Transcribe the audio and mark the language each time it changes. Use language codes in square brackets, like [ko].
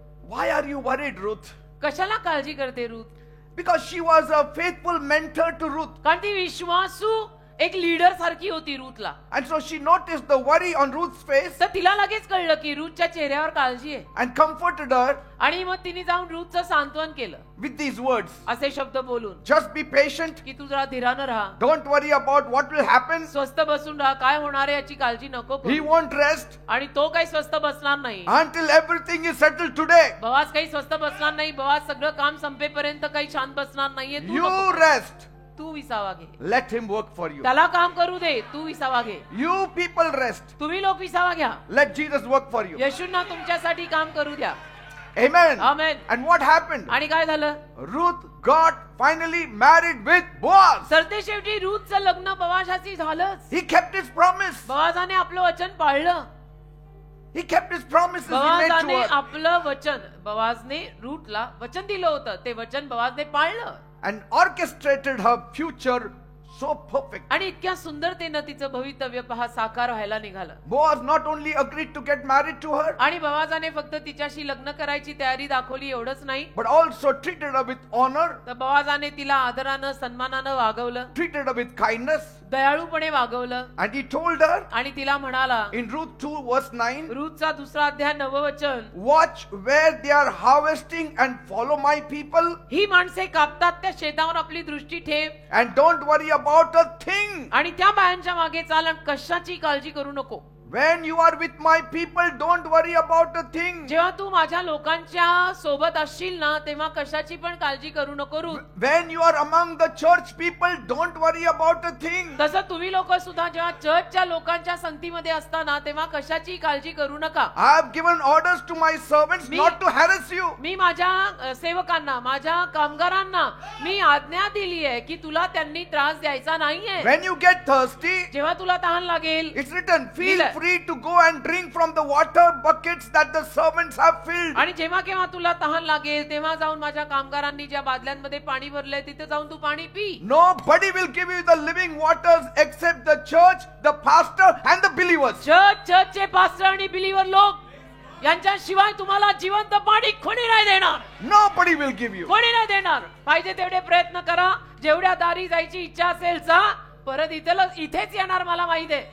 [en] why are you worried, Ruth? [mr] कशाला काळजी करते Ruth? [en] Because she was a faithful mentor to Ruth. [mr] कारण ती विश्वासू एक लीडर सारखी होती रूथला. [en] And so she noticed the worry on Ruth's face [mr] तर तिला लगेच कळलं की रूथच्या चेहऱ्यावर काळजी आहे. [en] and comforted her [mr] आणि मग तिने जाऊन रूथचं सांत्वन केलं [en] with these words. [mr] असे शब्द बोलून, [en] Just be patient. [mr] की तू जरा धीरानं राहा, [en] Don't worry about what will happen. [mr] स्वस्थ बसून राहा, काय होणार आहे याची काळजी नको [en] He [mr] करू. [en] won't rest [mr] आणि तो काही स्वस्थ बसणार नाही. [en] until everything is settled today. [mr] Boaz काही स्वस्थ बसणार नाही. बोआज सगळं काम संपेपर्यंत काही शांत बसणार नाहीये. तू [en] You [mr] नको. [en] rest. [mr] तू विसावा घे. [en] Let him work for you. [mr] त्याला काम करू दे, तू विसावा घे. [en] You people rest. [mr] तुम्ही लोक विसावा घ्या. [en] Let Jesus work for you. [mr] येशूंना तुमच्यासाठी काम करू द्या. [en] Amen. [mr] Amen. [en] And what happened? [mr] आणि काय झालं? [en] Ruth got finally married with Boaz. [mr] सरते शेवटी रूथचं लग्न बोआजाशी झालंच. [en] He kept his promise. [mr] बोआजाने आपलं वचन पाळलं. [en] He kept his promises he made to [mr] बोआजाने [en] her. [mr] आपलं वचन, बोआजने रूथला वचन दिलं होतं, ते वचन बोआजने पाळलं. [en] And orchestrated her future so perfect. [mr] आणि इतक्या सुंदरतेनं तिचं भवितव्य पहा साकार व्हायला निघालं. [en] Boaz not only agreed to get married to her, [mr] आणि बोआजाने फक्त तिच्याशी लग्न करायची तयारी दाखवली एवढंच नाही, [en] but also treated her with honor, [mr] तर बोआजाने तिला आदरानं सन्मानानं वागवलं, [en] treated her with kindness. [mr] दयाळूपणे वागवलं. [en] And he told her [mr] आणि तिला म्हणाला, [en] in Ruth 2 verse 9, [mr] रूथचा 2रा अध्याय 9वं वचन, [en] watch where they are harvesting and follow my people, [mr] ही माणसे कापतात त्या शेतावर आपली दृष्टी ठेव [en] and don't worry about a thing. [mr] आणि त्या बायांच्या मागे चाल आणि कशाची काळजी करू नको. [en] When you are with my people, don't worry about a thing. [mr] जेव्हा तू माझ्या लोकांच्या सोबत असशील ना, तेव्हा कशाची पण काळजी करू नको Ruth. [en] When you are among the church people, don't worry about a thing. [mr] तसं तुम्ही लोक सुद्धा जेव्हा चर्चच्या लोकांच्या संगतीमध्ये असताना तेव्हा कशाची काळजी करू नका. [en] I have given orders to my servants not to harass you. [mr] मी माझ्या सेवकांना, माझ्या कामगारांना मी आज्ञा दिली आहे की तुला त्यांनी त्रास द्यायचा नाहीये. [en] When you get thirsty, [mr] जेव्हा तुला तहान लागेल, [en] it's written, feel [mr] दिलंय. [en] free to go and drink from the water buckets that the servants have filled. [mr] आणि जेव्हा केव्हा तुला तहान लागेल तेव्हा जाऊन माझ्या कामगारांनी ज्या बादल्यांमध्ये पाणी भरलंय तिथे जाऊन तू पाणी P. [en] Nobody will give you the living waters except the church, the pastor and the believers. [mr] चर्चचे पास्टर आणि बिलीवर लोक यांच्याशिवाय तुम्हाला जिवंत पाणी कोणी नाही देणार. [en] Nobody will give you. [mr] कोणी नाही देणार. पाहिजे तेवढे प्रयत्न करा, जेवढ्या दारी जायची इच्छा असेल जा, परत इथेच येणार मला माहित आहे.